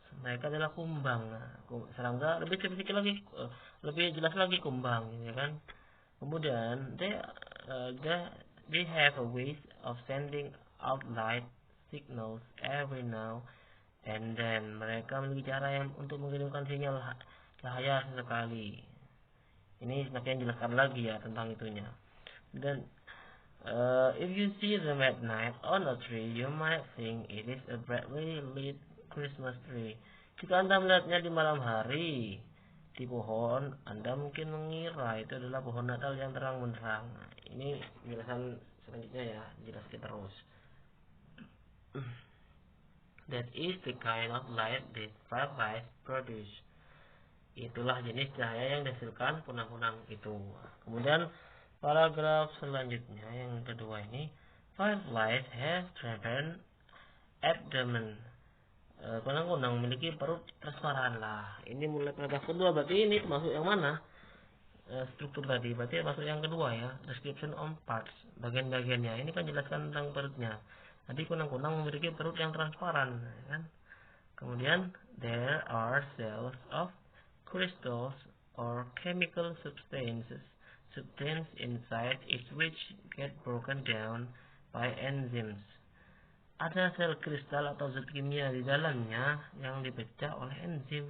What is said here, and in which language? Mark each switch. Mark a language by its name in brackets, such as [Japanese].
[Indonesian] Mereka adalah kumbang. Serangga lebih spesifik lagi, lebih jelas lagi kumbang, ya kan. Kemudian [English] they have a way of sending out light signals every now and then. [Indonesian] Mereka memiliki cara yang untuk mengirimkan sinyal cahaya sesekali. Ini semakin jelaskan lagi ya tentang itunya. Dan [English] if you see them at night on a tree, you might think it is a brightly lit Christmas tree. [Indonesian] Jika Anda melihatnya di malam hari di pohon, Anda mungkin mengira itu adalah pohon Natal yang terang benderang. Ini penjelasan selanjutnya ya, jelaskan terus. [English] That is the kind of light that fireflies produce. [Indonesian] Itulah jenis cahaya yang dihasilkan kunang-kunang itu. Kemudian paragraf selanjutnya yang kedua ini, [English] fireflies have transparent abdomen. [Indonesian] Kunang-kunang memiliki perut transparan lah. Ini mulai paragraf kedua, berarti ini termasuk yang mana? Struktur tadi, berarti masuk yang kedua ya. [English] Description on parts, [Indonesian] bagian-bagiannya. Ini kan jelaskan tentang perutnya. Tadi kunang-kunang memiliki perut yang transparan, kan? Kemudian [English] there are cells of crystals or chemical substances inside it which get broken down by enzymes. [Indonesian] Ada sel kristal atau zat kimia di dalamnya yang dipecah oleh enzim.